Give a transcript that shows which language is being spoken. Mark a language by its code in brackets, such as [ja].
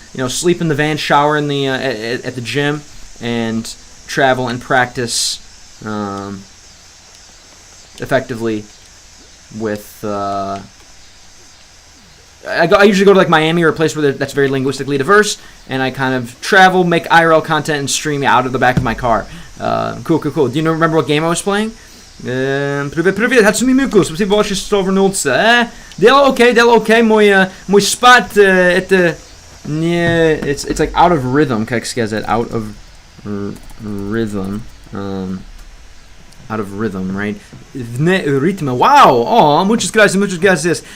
[en] You know, sleep in the van, shower in the at the gym, and travel and practice effectively with. I usually go to like Miami or a place where that's very linguistically diverse, and I kind of travel, make IRL content, and stream out of the back of my car. Cool. Do you remember what game I was playing? [ru] Привет, Hatsumi спасибо большое, что вернулся. Дело окей, мой спад, это не, [en] it's like out of rhythm, [ru] как сказать, [en] out of rhythm. Out of rhythm, right? [ru] Vne ritmo. [en] Wow! Oh, [es] muchas gracias.